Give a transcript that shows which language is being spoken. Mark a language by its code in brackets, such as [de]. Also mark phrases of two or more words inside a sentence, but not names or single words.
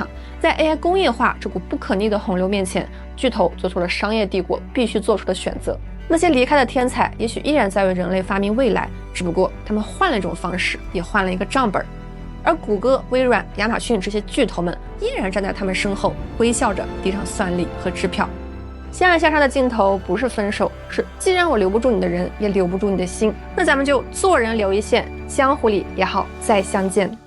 [zh] 在 AI 工業化這股不可逆的洪流面前，巨頭做出了商業帝國必須做出的選擇。那些離開的天才也許依然在為人類發明未來，只不過他們換了一種方式，也換了一個賬本。而谷歌、微軟、亞馬遜這些巨頭們依然站在他們身後，微笑着遞上算力和支票。相愛相殺的盡頭不是分手，是既然我留不住你的人，也留不住你的心，那咱們就做人留一線，江湖裡也好再相見。